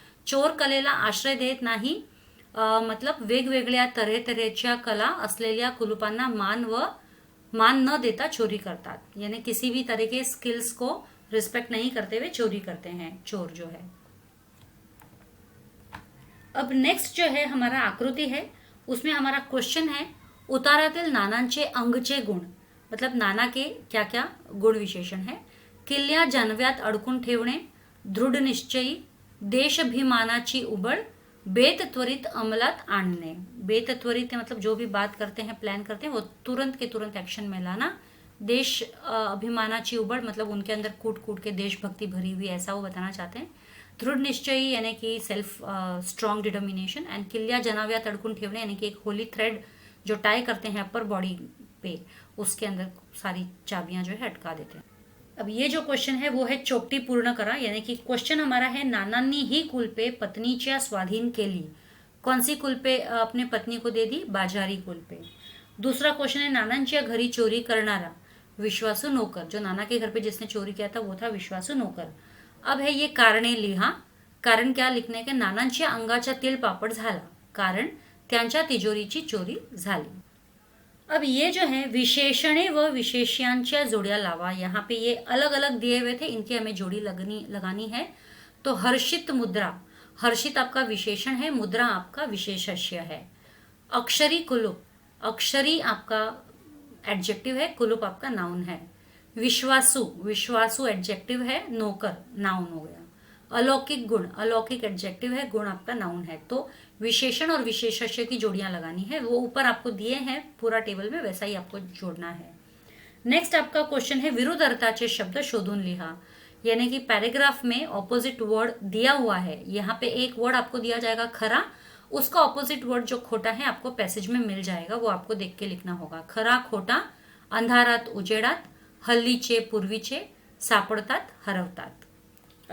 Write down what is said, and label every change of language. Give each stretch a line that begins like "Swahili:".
Marathi: चोर कलेला आश्रय देत नाही, मतलब वेगवेगळ्या तऱ्हेच्या कला असलेल्या कुलूपांना मान न देता चोरी करतात,
Hindi: यानी किसी भी तरह के स्किल्स को रिस्पेक्ट नहीं करते हुए चोरी करते हैं चोर जो है। अब नेक्स्ट जो है हमारा आकृति है, उसमें हमारा क्वेश्चन है
Marathi: उतारातील नानांचे अंगचे गुण,
Hindi: मतलब नाना के क्या क्या गुण विशेषण है।
Marathi: किल्ल्या जानव्यात अडकून ठेवणे, दृढ निश्चयी, देशाभिमानाची उबळ, बेत त्वरित अमलात आणणे। बेत त्वरित
Hindi: मतलब जो भी बात करते हैं, प्लान करते हैं, वो तुरंत के तुरंत एक्शन में लाना।
Marathi: देश अभिमानाची उबड़,
Hindi: मतलब उनके अंदर कूट कूट के देशभक्ति भरी हुई, ऐसा वो बताना चाहते हैं।
Marathi: दृढ़ निश्चयी
Hindi: यानी कि
English: Self strong determination.
Hindi: एंड
Marathi: किल्ल्या जनाव्यात अडकून ठेवणे
Hindi: यानी कि एक होली थ्रेड जो टाई करते हैं अपर बॉडी पे, उसके अंदर सारी चाबियां जो है अटका देते हैं। अब ये जो क्वेश्चन है वो है
Marathi: चोपटी पूर्ण करा,
Hindi: यानी कि क्वेश्चन हमारा है
Marathi: नानांनी ही कुलपे पत्नीच्या स्वाधीन केली।
Hindi: कौन सी कुलपे अपने पत्नी को दे दी?
Marathi: बाजारी कुलपे।
Hindi: दूसरा क्वेश्चन है
Marathi: नानांच्या घरी चोरी करणारा, विश्वासू नौकर।
Hindi: जो नाना के घर पे जिसने चोरी किया था वो था विश्वासू नौकर। अब है ये
Marathi: कारणे लिहा।
Hindi: कारण क्या लिखने के?
Marathi: नानांच्या अंगाचा तिळपापड झाला, कारण त्यांच्या तिजोरीची चोरी झाली।
Hindi: अब ये जो है
Marathi: विशेषणे व विशेष्यांच्या जोड़ियां लावा।
Hindi: यहाँ पे ये अलग अलग दिए हुए थे, इनकी हमें जोड़ी लगानी है। तो हर्षित मुद्रा, हर्षित आपका विशेषण है, मुद्रा आपका विशेषस्य है। अक्षरी कुलूप, अक्षरी आपका एडजेक्टिव है, कुलूप आपका नाउन है। विश्वासु, विश्वासु एडजेक्टिव है, नौकर नाउन हो गया। अलौकिक गुण, अलौकिक एडजेक्टिव है, गुण आपका नाउन है। तो विशेषण और विशेषस्य की जोड़ियां लगानी है, वो ऊपर आपको दिए हैं पूरा टेबल में, वैसा ही आपको जोड़ना है। नेक्स्ट आपका क्वेश्चन है
Marathi: विरुद्ध अर्थाचे शब्द शोधून लिहा,
Hindi: यानी कि पैराग्राफ में ऑपोजिट वर्ड दिया हुआ है। यहाँ पे एक वर्ड आपको दिया जाएगा खरा, उसका ऑपोजिट वर्ड जो खोटा है आपको पैसेज में मिल जाएगा, वो आपको देख के लिखना होगा।
Marathi: खरा खोटा, अंधारात उजेडात, हल्लीचे पूर्वीचे, सापडतात हरवतात।